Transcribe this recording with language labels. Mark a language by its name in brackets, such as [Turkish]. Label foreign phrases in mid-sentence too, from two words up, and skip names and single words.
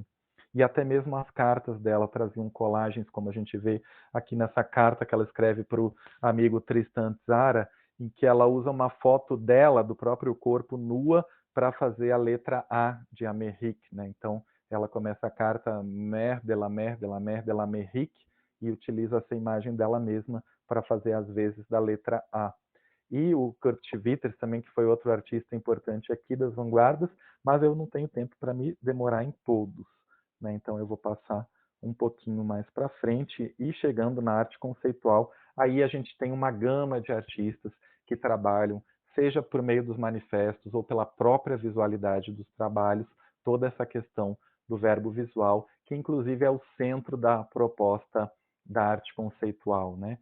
[Portuguese] E até mesmo as cartas dela traziam colagens, como a gente vê aqui nessa carta que ela escreve para o amigo Tristan Tzara, em que ela usa uma foto dela, do próprio corpo, nua, para fazer a letra A de Amérique, né? Então, ela começa a carta [French] Mère de la Mère de la Mère de l'Amérique [Portuguese] e utiliza essa imagem dela mesma para fazer as vezes da letra A. E o Kurt Schwitters também, que foi outro artista importante aqui das vanguardas, mas eu não tenho tempo para me demorar em todos, né? Então eu vou passar um pouquinho mais para frente e chegando na arte conceitual, aí a gente tem uma gama de artistas que trabalham, seja por meio dos manifestos ou pela própria visualidade dos trabalhos, toda essa questão do verbo visual, que inclusive é o centro da proposta da arte conceitual, né?